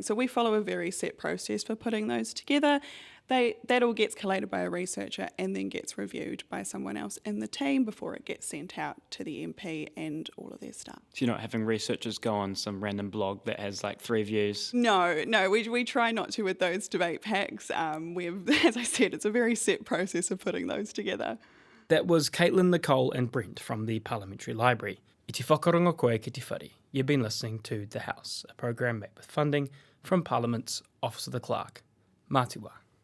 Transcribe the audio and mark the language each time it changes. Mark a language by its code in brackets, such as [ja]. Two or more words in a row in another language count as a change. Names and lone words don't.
[en] So we follow a very set process for putting those together. That all gets collated by a researcher and then gets reviewed by someone else in the team before it gets sent out to the MP and all of their staff. So you're not having researchers go on some random blog that has like 3 views? No, we try not to with those debate packs. As I said, it's a very set process of putting those together. That was Caitlin, Nicole and Brent from the Parliamentary Library. [mi] I te whakarongo koe ki te whare. [en] You've been listening to The House, a program made with funding from Parliament's Office of the Clerk. [mi] Mā te wā.